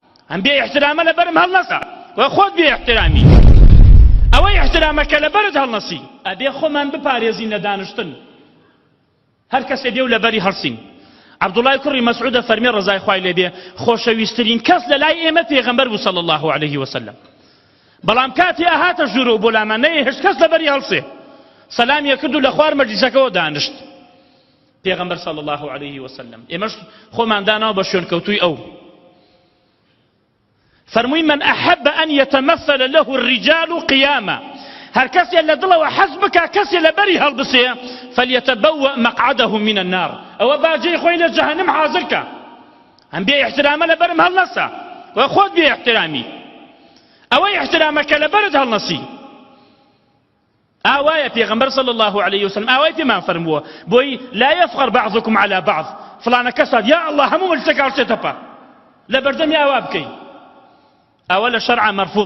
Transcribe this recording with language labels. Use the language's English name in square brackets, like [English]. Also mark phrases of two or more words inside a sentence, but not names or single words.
[Central Kurdish] ئەم بێ احترامە لەبەرم هەڵنەسا و خۆت بێ احترامی ئەوەی احترامەکە لەبەرت هەڵنەسی ئەبێ خۆمان بپارێزین لە دانیشتن هەر کەسێ دێ و لەبەری هەڵسین عەبدوڵای کوڕی مەسعودە فەرمێ ڕەزای خوای لێ بێ خۆشەویستترین کەس لە لای ئێمە پێغەمبەر بوو [Arabic] صلی الله عليه وسلم [Central Kurdish] بەڵام کاتی ئەهاتە ژوورە و بۆ لامانەیە هیچ کەس لەبەری هەڵسێ سەلامیە کرد و لە خوار مەجلیسەکەەوە دانیشت پێغەمبەر [Arabic] صلی الله عليه وسلم [Central Kurdish] ئێمەش خۆمان داناوە بە شوێنکەوتووی ئەو فرمووی [Arabic] من أحب أن يتمثل له الرجال قياما [Central Kurdish] هر کسی لدڵەوە حەز بکا کەسێ لەبەری هەڵبسێ [Arabic] فليتبوأ مقعده من النار [Central Kurdish] ئەوە باجەی خۆی لە جەهەنەم حازر کە ئەم بێ احترامە لەبەرم هەڵنەسا و خۆت بێ احترامی ئەوەی احترامەکە لەبەرت هەڵنەسی ئاوایە پێغەمبەر [Arabic] صلی الله عليه وسلم [Central Kurdish] ئاوای پێمان فەرمووە بۆی [Arabic] لا يفخر بعضكم على بعض [Central Kurdish] فلانە کەسات یا الله هەموو مەجلیسەکە هەڵسێتە پا لە بەردەمی ئاوا بکەی ئەوە لە شەرعا مەرفوض